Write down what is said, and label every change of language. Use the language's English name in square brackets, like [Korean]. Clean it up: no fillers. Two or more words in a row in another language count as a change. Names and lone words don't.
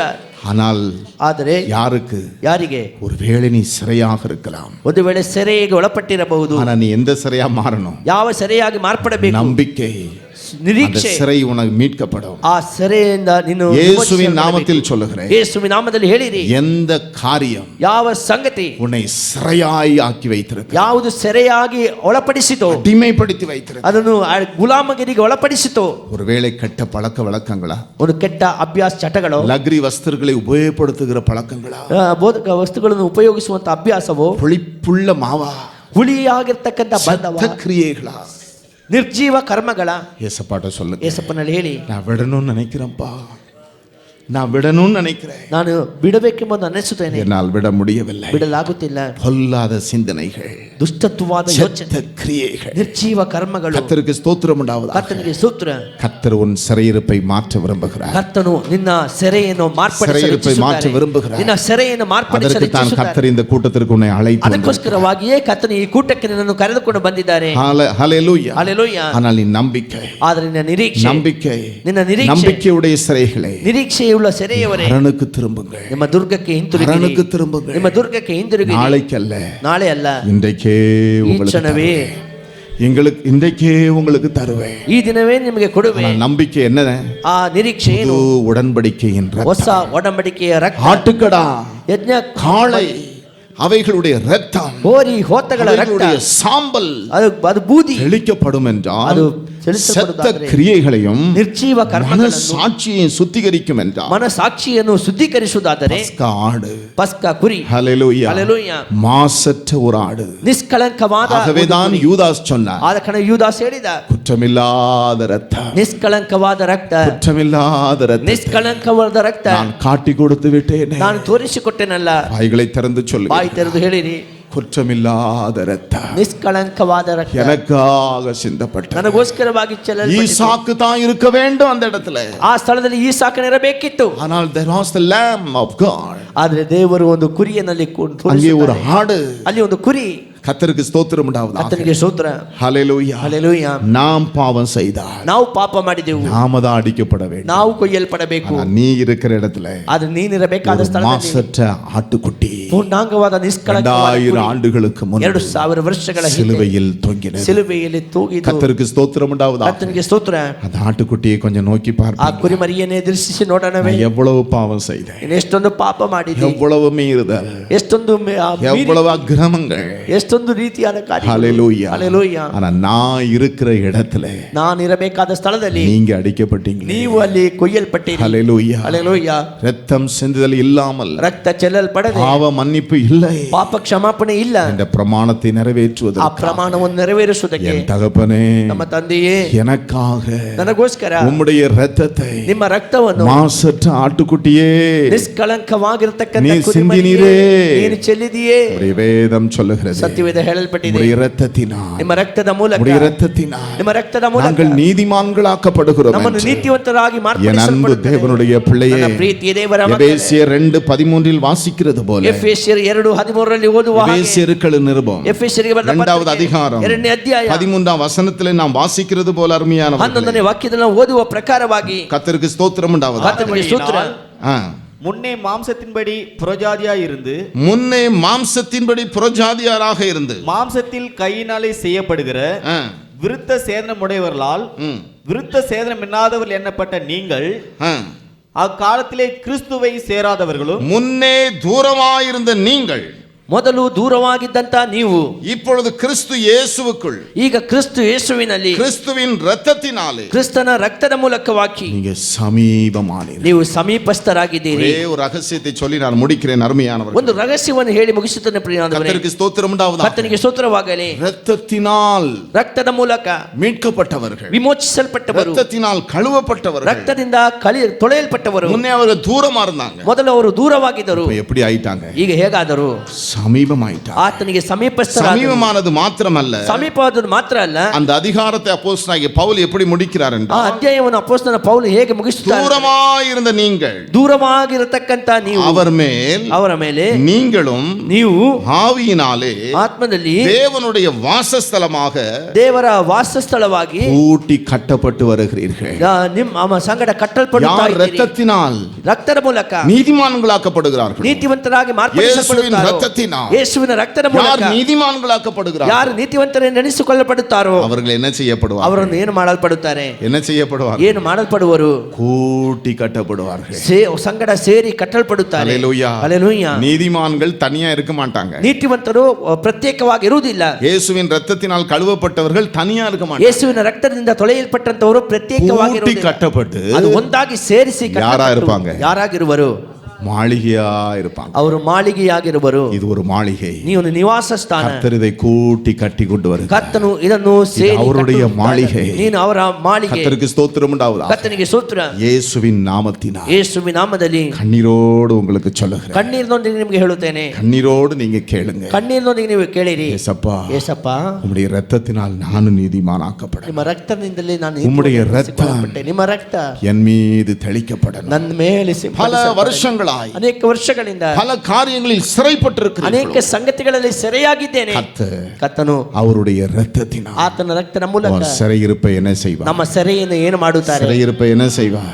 [Tamil] ஆனால் [Kannada] ಆದರೆ [Tamil] யாருக்கு? [Kannada] ಯಾರಿಗೆ? [Tamil] ஒருவேளை நீ சிறையாக இருக்கலாம். [Kannada] ಒಂದು ವೇಳೆ ಸೆರೆಗೆ ಒಳಪಟ್ಟಿರಬಹುದು. [Tamil] ஆனா நீ எந்த சிறையா மாறணும்? [Kannada] ಯಾವ ಸೆರೆಯಾಗಿ ಮಾರ್ಪಡಬೇಕು? [Tamil] நம்பிக்கை. [Kannada] ನಿರೀಕ್ಷೆ. [Tamil] சிறை உனக்கு மீட்கப்படும். [Kannada] ಆ ಸೆರೆಯಿಂದ ನೀನು [Tamil] இயேசுவின் நாமத்தில் சொல்லுகிறேன். [Kannada] ಯೇಸುವಿನ ನಾಮದಲ್ಲಿ ಹೇಳಿರಿ. [Tamil] எந்த காரியம் [Kannada] ಯಾವ ಸಂಗತಿ [Tamil] உன்னை சிறையாய் ஆக்கி வைத்திருக்கு? [Kannada] ಯಾವುದು ಸೆರೆಯಾಗಿ ಒಳಪಡಿಸಿತೋ, [Tamil] அடிமைப்படுத்தி வைத்திருக்கு, [Kannada] ಅದನ್ನು ಗುಲಾಮಗಿರಿಗೆ ಒಳಪಡಿಸಿತೋ, [Tamil] ஒருவேளை கெட்ட பழக்க வழக்கங்களா? [Kannada] ಒಂದು ಕೆಟ್ಟ ಅಭ್ಯಾಸ ಚಟಗಳು, [Tamil] லக்ரி வஸ்துக்களை உபயோகப்படுத்துகிற பழக்கங்களா? [Kannada] ಬೋಧಕ ವಸ್ತುಗಳನ್ನು ಉಪಯೋಗಿಸುವಂತ ಅಭ್ಯಾಸವೋ, [Tamil] புளிப்புள்ள மாவா? [Kannada] ಹುಳಿಯಾಗಿರ್ತಕ್ಕಂಥ ಬಂಧವ [Tamil] கிரியைகளா? [Kannada] ನಿರ್ಜೀವ ಕರ್ಮಗಳ? [Tamil] ஏசப்பாட்ட சொல்லுங்க. [Kannada] ಏಸಪ್ಪನಲ್ಲಿ ಹೇಳಿ, [Tamil] நான் விடணும்னு நினைக்கிறேன்ப்பா, நான் விடணும்னு நினைக்கிறேன், [Kannada] ನಾನು ಬಿಡಬೇಕೆಂಬುದು ಅನ್ನಿಸುತ್ತೇನೆ, [Tamil] என்னால் விட முடியவில்லை. [Kannada] ಬಿಡಲಾಗುತ್ತಿಲ್ಲ. [Tamil] பொல்லாத சிந்தனைகள், [Kannada] ದುಷ್ಟತ್ವವಾದ ಯೋಚನೆ, [Tamil] செத்த கிரியைகள். [Kannada] ನಿರ್ಜೀವ ಕರ್ಮಗಳು. [Tamil] கர்த்தருக்கு ஸ்தோத்திரம் உண்டாவதாக. [Kannada] ಕರ್ತನಿಗೆ ಸ್ತೋತ್ರ. [Tamil] கர்த்தர் உன் சிறையிருப்பை மாற்ற விரும்புகிறார். [Kannada] ಕರ್ತನು ನಿನ್ನ ಸೆರೆಯನ್ನು ಮಾರ್ಪಡಿಸಲು [Tamil] சிறையிருப்பை மாற்ற [Kannada] ಇಚ್ಛಿಸುತ್ತಾರೆ. [Tamil] விரும்புகிறார். [Kannada] ನಿನ್ನ ಸೆರೆಯನ್ನು ಮಾರ್ಪಡಿಸಲು [Tamil] அதற்கு தான் [Kannada] ಇಚ್ಛಿಸುತ್ತಾರೆ. [Tamil] கர்த்தர் இந்த கூட்டத்திற்கு உன்னை அழைத்து [Kannada] ಅದಕ್ಕೋಸ್ಕರವಾಗಿಯೇ ಕರ್ತನು ಈ ಕೂಟಕ್ಕೆ ನಿನ್ನನ್ನು ಕರೆದುಕೊಂಡು ಬಂದಿದ್ದಾರೆ. [Tamil] ஹல்லேலூயா. [Kannada] ಹಲ್ಲೆಲೂಯಾ. [Tamil] ஆனால் நீ நம்பிக்கை, [Kannada] ಆದರೆ ನಿನ್ನ ನಿರೀಕ್ಷೆ, [Tamil] நம்பிக்கை, [Kannada] ನಿನ್ನ ನಿರೀಕ್ಷೆ, [Tamil] நம்பிக்கையுடைய சிறைகளை [Kannada] ನಿರೀಕ್ಷೆಯುಳ್ಳ ಸೆರೆಯವರೇ [Tamil] அரணுக்கு திரும்புங்கள். [Kannada] ನಿಮ್ಮ ದುರ್ಗಕ್ಕೆ ಹಿಂತಿರುಗಿ, [Tamil] அரணுக்கு திரும்புங்கள். [Kannada] ನಿಮ್ಮ ದುರ್ಗಕ್ಕೆ ಹಿಂತಿರುಗಿ. [Tamil] நாளைக்கல்ல, [Kannada] ನಾಳೆ ಅಲ್ಲ, [Tamil] இன்றைக்கே [Kannada] ಈ [Tamil] உங்களுக்கு [Kannada] ಕ್ಷಣವೇ [Tamil] எங்களுக்கு இன்றைக்கே உங்களுக்கு தருவேன். [Kannada] ಈ ದಿನವೇ ನಿಮಗೆ ಕೊಡುವೆ. [Tamil] நம்பிக்கை என்ன? [Kannada] ಆ ನಿರೀಕ್ಷೆ ಏನು? [Tamil] உடன்படிக்கையின் [Kannada] ಹೊಸ ಒಡಂಬಡಿಕೆಯ ರಕ್ತ, [Tamil] ஆட்டுக்கடா, [Kannada] ಯಜ್ಞ, [Tamil] காளை, அவைகளுடைய இரத்தம், [Kannada] ಹೋರಿ ಹೋತಗಳ ರಕ್ತ, [Tamil] அவைகளுடைய சாம்பல் [Kannada] ಅದು ಬೂದಿ [Tamil] தெளிக்கப்படும் என்றால் [Kannada] ಅದು [Tamil] செத்த [Kannada] ಚಲಿಸಲ್ಪಡುವುದಾದರೆ, [Tamil] கிரியைகளையும் [Kannada] ನಿರ್ಜೀವ ಕರ್ಮಗಳನ್ನು, [Tamil] சாட்சியையும் சுத்திகரிக்கும் என்றால் [Kannada] ಮನಸಾಕ್ಷಿಯನ್ನು ಶುದ್ಧೀಕರಿಸುವುದಾದರೆ [Tamil] பஸ்கா ஆடு, [Kannada] ಪಸ್ಕ ಕುರಿ, [Tamil] ஹல்லேலூயா, [Kannada] ಹಲ್ಲೆಲೂಯಾ, [Tamil] மாசற்ற ஒரு ஆடு. [Kannada] ನಿಷ್ಕಳಂಕವಾದ. [Tamil] ஆகவேதான் யூதாஸ் சொன்னார், [Kannada] ಆದ ಕಾರಣ ಯೂದಾಸ್ ಹೇಳಿದ, [Tamil] குற்றமில்லாத இரத்தம், [Kannada] ನಿಷ್ಕಳಂಕವಾದ ರಕ್ತ, [Tamil] குற்றமில்லாத இரத்தம் [Kannada] ನಿಷ್ಕಳಂಕವಾದ ರಕ್ತ [Tamil] நான் காட்டி கொடுத்து விட்டேனே. [Kannada] ನಾನು ತೋರಿಸಿಕೊಟ್ಟೆನಲ್ಲ. [Tamil] வாய்களை திறந்து சொல்லு, [Kannada] ಬಾಯಿ ತೆರೆದು ಹೇಳಿರಿ, [Tamil] குற்றமில்லாத இரத்தம் [Kannada] ನಿಷ್ಕಳಂಕವಾದ ರಕ್ತ [Tamil] எனக்காக சிந்தப்பட்ட [Kannada] ನನಗೋಸ್ಕರವಾಗಿ ಚೆಲ್ಲಲ್ಪಟ್ಟಿತು. [Tamil] ஈசாக்கு தான் இருக்க வேண்டும் அந்த இடத்துல. [Kannada] ಆ ಸ್ಥಳದಲ್ಲಿ ಈ ಸಾಕನಿರಬೇಕಿತ್ತು. [Tamil] ஆனால் [English] there was the lamb of God. [Kannada] ಆದ್ರೆ ದೇವರು ಒಂದು ಕುರಿಯನ್ನಲ್ಲಿ [Tamil] அங்கே ஒரு ஆடு. [Kannada] ಅಲ್ಲಿ ಒಂದು ಕುರಿ. [Tamil] கர்த்தருக்கு ஸ்தோத்திரம் உண்டாவதாக. [Kannada] ಕರ್ತನಿಗೆ ಸ್ತೋತ್ರ. [Tamil] ஹல்லேலூயா. [Kannada] ಹಲ್ಲೆಲೂಯಾ. [Tamil] நாம் பாவம் செய்தால் [Kannada] ನಾವು ಪಾಪ ಮಾಡಿದೆವು, [Tamil] நாம தான் அடிக்கப்பட வேண்டும். [Kannada] ನಾವು ಕೊಯ್ಯಲ್ಪಡಬೇಕು. [Tamil] ஆனா நீ இருக்கிற இடத்துல [Kannada] ಆದ್ರೆ ನೀನಿರಬೇಕಾದ ಸ್ಥಳದಲ್ಲಿ [Tamil] மாசற்ற ஆட்டுக்குட்டி [Kannada] ಪೂರ್ಣಾಂಗವಾದ [Tamil] 2000 ஆண்டுகளுக்கு முன்பு [Kannada] 2000 ವರ್ಷಗಳ ಹಿಂದೆ [Tamil] சிலுவையில் தொங்கினது. [Kannada] ಸಿಲುಬೆಯಲ್ಲಿ ತೂಗಿದ್ದು. [Tamil] கர்த்தருக்கு ஸ்தோத்திரம் உண்டாவதாக. [Kannada] ಕರ್ತನಿಗೆ ಸ್ತೋತ್ರ. [Tamil] அந்த ஆட்டுக்குட்டியை கொஞ்சம் நோக்கி [Kannada] ಆ [Tamil] பார்ப்போம். [Kannada] ಕುರಿಮರಿಯನ್ನೇ ದೃಷ್ಟಿಸಿ ನೋಡೋಣವೇ? [Tamil] எவ்வளவு பாவம் செய்தேன், [Kannada] ಎಷ್ಟೊಂದು ಪಾಪ ಮಾಡಿದೆ, [Tamil] எவ்வளவு மீறுதல், [Kannada] ಎಷ್ಟೊಂದು [Tamil] எவ்வளவு அக்கிரமங்கள், [Kannada] ಎಷ್ಟೊಂದು ರೀತಿಯಾದ ಕಾರ್ಯ. [Tamil] ஹல்லேலூயா. [Kannada] ಹಲ್ಲೆಲೂಯಾ. [Tamil] ஆனா நான் இருக்கிற இடத்துல [Kannada] ನಾನು ಇರಬೇಕಾದ ಸ್ಥಳದಲ್ಲಿ [Tamil] நீங்க அடிக்கப்பட்டீங்க. [Kannada] ನೀವು ಅಲ್ಲಿ ಕೊಯ್ಯಲ್ಪಟ್ಟಿರಿ. [Tamil] ஹல்லேலூயா. [Kannada] ಹಲ್ಲೆಲೂಯಾ. [Tamil] ரத்தம் சிந்துதல் இல்லாமல், [Kannada] ರಕ್ತ ಚೆಲ್ಲಲ್ಪಡದೆ, [Tamil] பாவ மன்னிப்பு இல்லை [Kannada] ಪಾಪ ಕ್ಷಮಾಪಣೆ ಇಲ್ಲ, [Tamil] இந்த பிரமாணத்தை [Kannada] ಆ [Tamil] நிறைவேற்றுவதற்கு [Kannada] ಪ್ರಮಾಣವನ್ನು ನೆರವೇರಿಸುವುದಕ್ಕೆ [Tamil] என் தகப்பனே [Kannada] ನಮ್ಮ ತಂದೆಯೇ [Tamil] எனக்காக [Kannada] ನನಗೋಸ್ಕರ [Tamil] உம்முடைய இரத்தத்தை [Kannada] ನಿಮ್ಮ ರಕ್ತವನ್ನು [Tamil] மாசற்ற ஆட்டுக்குட்டியே [Kannada] ನಿಷ್ಕಳಂಕವಾಗಿರತಕ್ಕಂತ [Tamil] நீ [Kannada] ಕುರಿಮರಿಯೇ [Tamil] சிந்தினீரே. [Kannada] ನೀನು ಚೆಲ್ಲಿದೆಯೇ. [Tamil] உம்முடைய வேதம் சொல்லுகிறது, [Kannada] ಸತ್ಯವೇದ ಹೇಳಲ್ಪಟ್ಟಿದೆ, [Tamil] உம்முடைய இரத்தத்தினால், [Kannada] ನಿಮ್ಮ ರಕ್ತದ ಮೂಲಕ, [Tamil] உம்முடைய இரத்தத்தினால் [Kannada] ನಿಮ್ಮ ರಕ್ತದ ಮೂಲಕ [Tamil] நாங்கள் நீதிமான்களாக்கப்படுகிறோம் [Kannada] ನಮ್ಮನ್ನು [Tamil] என்று. [Kannada] ನೀತಿವಂತರಾಗಿ [Tamil] என் அன்பு [Kannada] ಮಾರ್ಪಡಿಸಲ್ಪಡುತ್ತೇವೆ. [Tamil] தேவனுடைய பிள்ளையே, [Kannada] ನನ್ನ ಪ್ರೀತಿಯ ದೇವರ ಮಕ್ಕಳೇ, [Tamil] எபேசியர் 2:13 வாசிக்கிறது போல, [Kannada] ಎಫೆಸಿಯರ್ 2:13 ಓದುವ ಹಾಗೆ, [Tamil] எபேசியருக்கு நிருபம் [Kannada] ಎಫೆಸಿಯರಿಗೆ ಬರೆದ [Tamil] 2வது [Kannada] ಪತ್ರಿಕೆ [Tamil] அதிகாரம் [Kannada] 2ನೇ ಅಧ್ಯಾಯ [Tamil] 13ஆம் வசனத்திலே நாம் வாசிக்கிறது போல, அருமையானவர்களே, [Kannada] 11ನೇ ವಾಕ್ಯದಲ್ಲಿ ನಾವು ಓದುವ ಪ್ರಕಾರವಾಗಿ [Tamil] கர்த்தருக்கு ஸ்தோத்திரம் உண்டாவதாக. [Kannada] ಕರ್ತನಿಗೆ ಸ್ತೋತ್ರ. [Tamil] முன்னே மாம்சத்தின்படி புறஜாதியாய் இருந்து, முன்னே மாம்சத்தின்படி புறஜாதியாராக இருந்து, மாம்சத்தில் கையினாலே செய்யப்படுகிற விருத்த சேதனமுடையவர்களால் விருத்த சேதனம் இன்னாதவர்கள் எண்ணப்பட்ட நீங்கள் அக்காலத்திலே கிறிஸ்துவை சேராதவர்களும், முன்னே தூரமாயிருந்த நீங்கள் [Kannada] ಮೊದಲು ದೂರವಾಗಿದ್ದಂತ ನೀವು [Tamil] இப்பொழுது கிறிஸ்து இயேசுவுக்குள், [Kannada] ಈಗ ಕ್ರಿಸ್ತು ಯೇಸುವಿನಲ್ಲಿ, [Tamil] கிறிஸ்துவின் இரத்தத்தினாலே [Kannada] ಕ್ರಿಸ್ತನ ರಕ್ತದ ಮೂಲಕವಾಗಿ [Tamil] நீங்க சமீபமானீர்கள். [Kannada] ನೀವು ಸಮೀಪಸ್ಥರಾಗಿದ್ದೀರಿ. [Tamil] ஒரே ஒரு ரகசியத்தை சொல்லி நான் முடிக்கிறேன் அருமையானவர்களே. [Kannada] ಒಂದು ರಹಸ್ಯವನ್ನು ಹೇಳಿ ಮುಗಿಸುತ್ತೇನೆ ಪ್ರಿಯನಾದವರೇ. [Tamil] கர்த்தருக்கு ஸ்தோத்திரம் உண்டாவதாக. [Kannada] ಕರ್ತನಿಗೆ ಸ್ತೋತ್ರವಾಗಲಿ. [Tamil] இரத்தத்தினால் [Kannada] ರಕ್ತದ ಮೂಲಕ [Tamil] மீட்கப்பட்டவர்கள், [Kannada] ವಿಮೋಚಿಸಲ್ಪಟ್ಟವರು, [Tamil] இரத்தத்தினால் கழுவப்பட்டவர்கள். [Kannada] ರಕ್ತದಿಂದ ತೊಳೆಯಲ್ಪಟ್ಟವರು. [Tamil] முன்னே அவர்கள் தூரமா இருந்தாங்க, [Kannada] ಮೊದಲು ಅವರು ದೂರವಾಗಿದ್ದರು, [Tamil] இப்ப எப்படி ஆயிட்டாங்க? [Kannada] ಈಗ ಹೇಗಾದರು [Tamil] சமீபமாயிட்டாங்க. [Kannada] ಆತನಿಗೆ ಸಮೀಪಸ್ಥರಾದರು. [Tamil] சமீபமானது மாத்திரமல்ல, [Kannada] ಸಮೀಪವಾದದ್ದು ಮಾತ್ರ ಅಲ್ಲ, [Tamil] அந்த அதிகாரத்தை அப்போஸ்தலனாகிய பவுல் எப்படி முடிக்கிறார் [Kannada] ಆ [Tamil] என்றால், [Kannada] ಅಧ್ಯಾಯವನ್ನು ಅಪೊಸ್ತಲನಾದ ಪೌಲ ಹೇಗೆ ಮುಗಿಸುತ್ತಾರೆ? [Tamil] தூரமாயிருந்த நீங்கள், [Kannada] ದೂರವಾಗಿರತಕ್ಕಂತ ನೀವು, [Tamil] அவர் மேல் [Kannada] ಅವರ ಮೇಲೆ [Tamil] நீங்களும் [Kannada] ನೀವು [Tamil] ஆவியினாலே [Kannada] ಆತ್ಮದಲ್ಲಿ [Tamil] தேவனுடைய வாசஸ்தலமாக [Kannada] ದೇವರ ವಾಸಸ್ಥಳವಾಗಿ [Tamil] கூட்டி கட்டப்பட்டு வருகிறீர்கள். [Kannada] ನಿಮ್ಮ ಸಂಗಡ ಕಟ್ಟಲ್ಪಡುತ್ತಾ [Tamil] யார் [Kannada] ಇದ್ದೀರಿ. [Tamil] இரத்தத்தினால் [Kannada] ರಕ್ತದ ಮೂಲಕ [Tamil] நீதிமான்களாக்கப்படுகிறார்கள், [Kannada] ನೀತಿವಂತರಾಗಿ [Tamil] இயேசுவின் [Kannada] ಮಾರ್ಪಡಿಸಲ್ಪಡುತ್ತಾರೋ, [Tamil] இரத்தத்தினால் [Kannada] ಯೇಸುವಿನ ರಕ್ತದ [Tamil] யார் [Kannada] ಮೂಲಕ [Tamil] நீதிமான்களாக்கப்படுகிறார்கள், [Kannada] ಯಾರು ನೀತಿವಂತರೆಂದು ಎಣಿಸಿಕೊಳ್ಳಲ್ಪಡುತ್ತಾರೋ [Tamil] அவர்கள் என்ன செய்யப்படுவார்கள்? [Kannada] ಅವರನ್ನು ಏನು ಮಾಡಲ್ಪಡುತ್ತಾರೆ? [Tamil] என்ன செய்யப்படுவார்கள்? [Kannada] ಏನು ಮಾಡಲ್ಪಡುವರು? [Tamil] கூட்டி கட்டப்படுவார்கள். [Kannada] ಸಂಗಡ ಸೇರಿ ಕಟ್ಟಲ್ಪಡುತ್ತಾರೆ. [Tamil] ஹல்லேலூயா. [Kannada] ಹಲ್ಲೆಲೂಯಾ. [Tamil] நீதிமான்கள் தனியா இருக்க மாட்டாங்க. [Kannada] ನೀತಿವಂತರು ಪ್ರತ್ಯೇಕವಾಗಿ ಇರುವುದಿಲ್ಲ. [Tamil] இயேசுவின் இரத்தத்தினால் கழுவப்பட்டவர்கள் தனியா இருக்க மாட்டாங்க. [Kannada] ಯೇಸುವಿನ ರಕ್ತದಿಂದ ತೊಳೆಯಲ್ಪಟ್ಟಂತವರು ಪ್ರತ್ಯೇಕವಾಗಿ [Tamil] கூட்டி கட்டப்பட்டு [Kannada] ಅದು ಒಂದಾಗಿ ಸೇರಿಸಿ [Tamil] யாரா இர்ப்பாங்க? [Kannada] ಯಾರಾಗಿರುವರು? [Tamil] மாளிகையா இருப்பாங்க. [Kannada] ಅವರು ಮಾಳಿಗೆಯಾಗಿರುವರು. [Tamil] இது ஒரு மாளிகை. [Kannada] ನೀವು ನಿವಾಸ ಸ್ಥಾನ. [Tamil] கர்த்தர் இதை கூட்டி கட்டி கொண்டு வருகிறார். [Kannada] ಕರ್ತನು ಇದನ್ನು ಸೇರಿ [Tamil] அவருடைய மாளிகை. [Kannada] ನೀನು ಅವರ ಮಾಳಿಗೆ. [Tamil] கர்த்தருக்கு ஸ்தோத்திரம் உண்டாவதாக. [Kannada] ಕರ್ತನಿಗೆ ಸ್ತೋತ್ರ. [Tamil] இயேசுவின் நாமத்தினால் [Kannada] ಯೇಸುವಿನ ನಾಮದಲ್ಲಿ [Tamil] கண்ணீரோடு உங்களுக்கு சொல்லுகிறேன். [Kannada] ಕಣ್ಣೀರಿನೊಂದಿಗೆ ನಿಮಗೆ ಹೇಳುತ್ತೇನೆ. [Tamil] கண்ணீரோடு நீங்க கேளுங்க. [Kannada] ಕಣ್ಣೀರಿನೊಂದಿಗೆ ನೀವು ಕೇಳಿರಿ. [Tamil] ஏசப்பா, ஏசப்பா, உம்முடைய இரத்தத்தினால் நானும் நீதிமானாக்கப்பட. [Kannada] ನಿಮ್ಮ ರಕ್ತದಿಂದಲೇ ನಾನು [Tamil] உம்முடைய இரத்தம் [Kannada] ನಿಮ್ಮ ರಕ್ತ [Tamil] என் மீது தெளிக்கப்படணும். [Kannada] ನನ್ನ ಮೇಲೆ [Tamil] பல வருஷங்களாய் [Kannada] ಅನೇಕ ವರ್ಷಗಳಿಂದ [Tamil] பல காரியங்களில் சிறைப்பட்டிருக்கிறேன். [Kannada] ಅನೇಕ ಸಂಗತಿಗಳಲ್ಲಿ ಸೆರೆಯಾಗಿದ್ದೇನೆ. ಕರ್ತನು [Tamil] அவருடைய இரத்தத்தினால் [Kannada] ಆತನ ರಕ್ತದ ಮೂಲಕ [Tamil] சிறையிருப்பை என்ன செய்வார்? [Kannada] ನಮ್ಮ ಸೆರೆಯನ್ನು ಏನು ಮಾಡುತ್ತಾರೆ? [Tamil] சிறையிருப்பை என்ன செய்வார்?